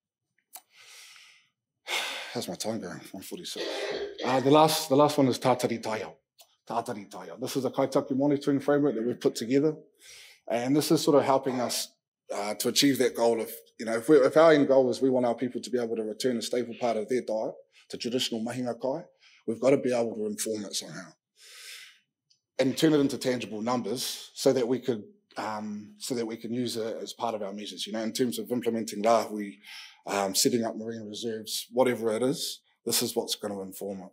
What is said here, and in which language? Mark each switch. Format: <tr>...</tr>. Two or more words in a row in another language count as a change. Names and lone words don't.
<en>How's my time going? 1:46. The last one is Te Taiao. Te Taiao. This is a kaitaki monitoring framework that we've put together, and this is sort of helping us to achieve that goal of, if our end goal is we want our people to be able to return a staple part of their diet to traditional</en> <mi>mahinga kai,</mi> <en>we've got to be able to inform it somehow and turn it into tangible numbers so that we can use it as part of our measures. In terms of implementing lahui, setting up marine reserves, whatever it is, this is what's going to inform it.</en>